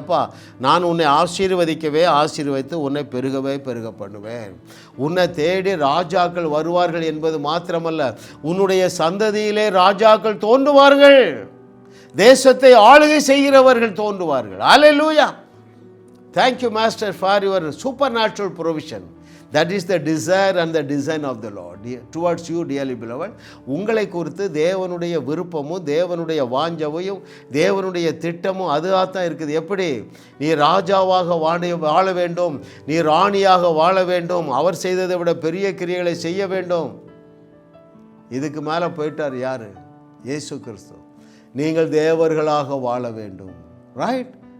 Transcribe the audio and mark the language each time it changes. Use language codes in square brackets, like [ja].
[ta] எப்பா நான் உன்னை ஆசீர்வதிக்கவே ஆசீர்வதித்து உன்னை பெருகவே பெருக பண்ணுவேன். உன்னை தேடி ராஜாக்கள் வருவார்கள் என்பது மாத்திரமல்ல, உன்னுடைய சந்ததியிலே ராஜாக்கள் தோன்றுவார்கள், தேசத்தை ஆளுகை செய்கிறவர்கள் தோன்றுவார்கள். ஹல்லேலூயா. [en] Thank you master for your super natural provision. That is the desire and the design of the Lord towards you, dearly beloved. [ta] உங்களை குறித்து தேவனுடைய விருப்பமும் தேவனுடைய வாஞ்சவையும் தேவனுடைய திட்டமும் அதுதான் இருக்குது. எப்படி? நீ ராஜாவாக வாழ வேண்டும், நீ ராணியாக வாழ வேண்டும், அவர் செய்ததை விட பெரிய கிரியைகளை செய்ய வேண்டும். இதுக்கு மேலே போயிட்டார் யார்? இயேசு கிறிஸ்து. நீங்கள் தேவர்களாக வாழ வேண்டும். ரைட்?